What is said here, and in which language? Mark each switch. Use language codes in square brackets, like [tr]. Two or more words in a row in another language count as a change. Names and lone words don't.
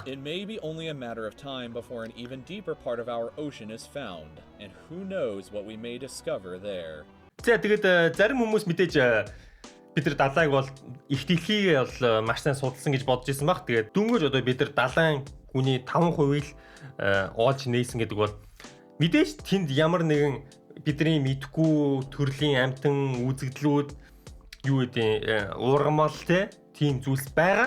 [en] It may be only a matter of time before an even deeper part of our ocean is found, and who knows what we may discover there. [mn] За тэгээд зарим хүмүүс мэдээж бид нар далайг бол их дэлхийг бол маш сайн судалсан гэж бодож исэн баг. Тэгээд дөнгөж одоо бид нар далайн гүний 5% л оолж нээсэн гэдэг бол мэдээж тэнд ямар нэгэн бидний мэдхгүй төрлийн амтан үзэгдлүүд юу гэдэг уургамал тийм зүйлс байгаа.